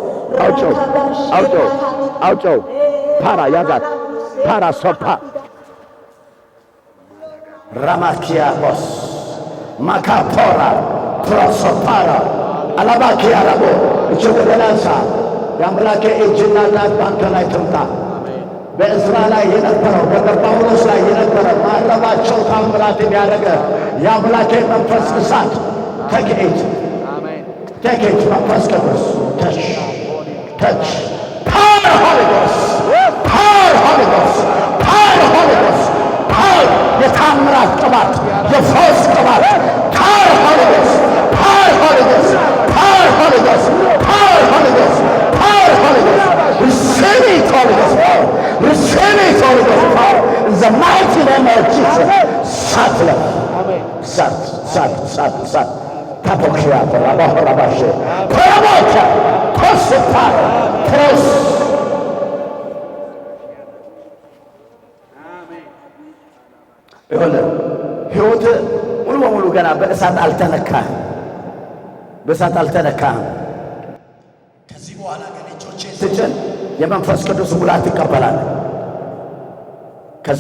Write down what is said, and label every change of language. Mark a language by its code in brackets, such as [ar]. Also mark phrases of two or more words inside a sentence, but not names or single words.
[am] አውጮ ፓራ ያዛት ፓራ ሶፓ ራማኪያቦስ ማካፖራ ፕሮሶፓራ አላባኪያ ረቦ እጅ ወደ ላንሳ። የአምላኬ እጅና ጣት ባንተ ላይ ትምጣ። በእዝራ ላይ የነበረው በጳውሎስ ላይ የነበረ ማረባቸው ታምራትን ያደረገ የአምላኬ መንፈስ እሳት ተክኤት መንፈስ ቅዱስ [en] touch power Holy Ghost [am] የታምራት ቅባት የፈውስ ቅባት [en] power Holy Ghost receive it Holy Ghost power. Receive it Holy Ghost power. In the mighty name of Jesus. Satla. Sat. Tapokia, Rabashe. Paramocha. Prosepara. Pros. [am] ይሁን ሕይወት ሙሉ በሙሉ ገና በእሳት አልተነካህም። ከዚህ በኋላ ግን እጆቼን ስጭን የመንፈስ ቅዱስ ሙላት ትቀበላለህ። ከዚህ